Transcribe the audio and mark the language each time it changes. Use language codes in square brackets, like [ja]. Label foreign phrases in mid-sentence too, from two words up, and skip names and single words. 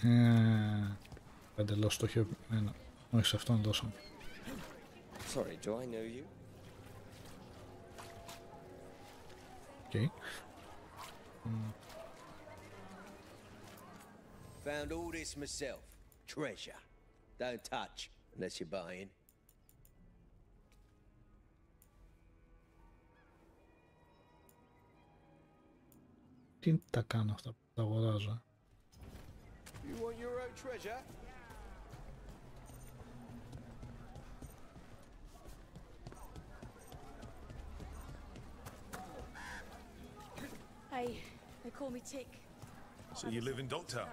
[el] Εντελώς στοχευμένο. Όχι, σε αυτόν δώσαμε. [en] Sorry, do I know you? Okay. Found all this myself. Treasure. Don't touch unless you're buying. [el] Τι τα κάνω αυτά που τα αγοράζω. [en] You want your own treasure? Hey, they call me Tick. So you live in Docktown?